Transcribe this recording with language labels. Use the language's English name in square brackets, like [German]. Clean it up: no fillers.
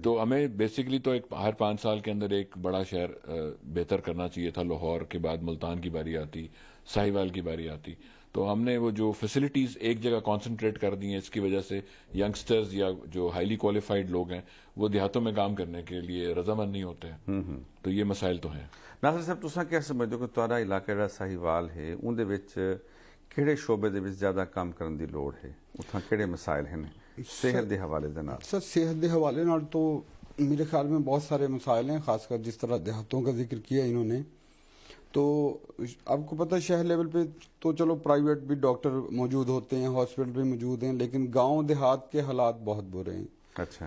[Urdu] تو ہمیں بیسکلی تو ہر 5 سال کے اندر ایک بڑا شہر بہتر کرنا چاہیے تھا. لاہور کے بعد ملتان کی باری آتی، ساہیوال کی باری آتی. تو ہم نے وہ جو فیسلٹیز ایک جگہ کانسنٹریٹ کر دی ہیں، اس کی وجہ سے ینگسٹرز یا جو ہائیلی کوالیفائڈ لوگ ہیں وہ دیہاتوں میں کام کرنے کے لیے رضامند نہیں ہوتے ہیں. تو یہ مسائل تو ہیں. [Punjabi] ناصر صاحب تساں کیا سمجھو کہ تہاڈا علاقہ جڑا ساہیوال ہے اون دے وچ کہڑے شعبے دے وچ زیادہ کام کرن دی لوڑ ہے؟ اتھاں کہڑے مسائل ہیں صحت دے حوالے دے نال؟ سر صحت دے حوالے نال [Urdu] تو میرے خیال میں بہت سارے مسائل ہیں، خاص کر جس طرح دیہاتوں کا ذکر کیا انہوں نے. تو آپ کو پتہ ہے شہر لیول پہ تو چلو پرائیویٹ بھی ڈاکٹر موجود ہوتے ہیں، ہاسپٹل بھی موجود ہیں، لیکن گاؤں دیہات کے حالات بہت برے ہیں. اچھا.